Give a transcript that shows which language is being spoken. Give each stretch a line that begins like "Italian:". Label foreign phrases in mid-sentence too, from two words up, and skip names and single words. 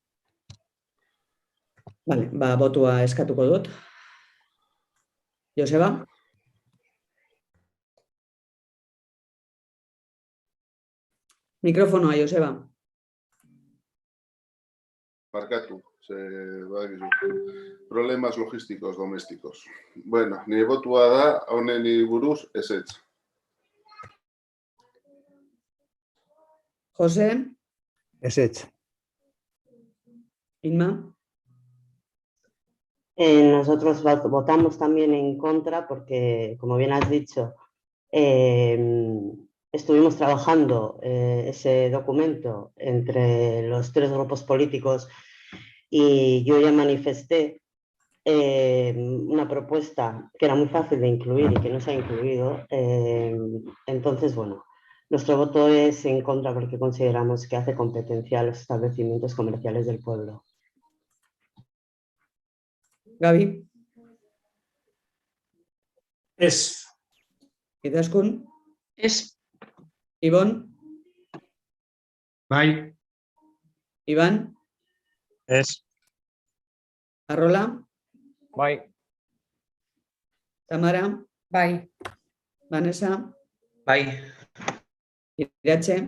Basque: Botua eskatuko dut. Joseba? Mikrofonoa, Joseba. Markatu,
Spanish: problemas logísticos domésticos.
Basque: Nire botua da, honen buruz ezetz. Jose? Ezetz. Inma?
Spanish: Nosotros votamos también en contra porque, como bien has dicho, estuvimos trabajando ese documento entre los 3 grupos políticos y yo ya manifesté una propuesta que era muy fácil de incluir y que no se ha incluido. Entonces, nuestro voto es en contra porque consideramos que hace competencia a los establecimientos comerciales del pueblo.
Basque: Gaby? Es. Izaskun? Es. Ibon? Bai. Iban? Es. Arrola? Bai. Tamara? Bai. Vanessa? Bai. Iratxe?